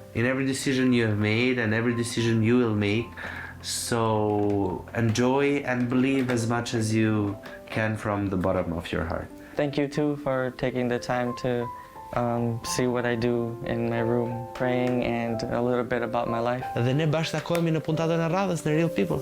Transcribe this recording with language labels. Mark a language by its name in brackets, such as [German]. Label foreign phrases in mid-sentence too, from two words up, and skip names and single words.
[English] in every decision you have made and every decision you will make. So enjoy and believe as much as you can from the bottom of your heart. Thank you too for taking the time to see what I do in my room, praying, and a little bit about my life. [Albanian] Dhe ne bashkëtakohemi në puntatën e radhës në Real People.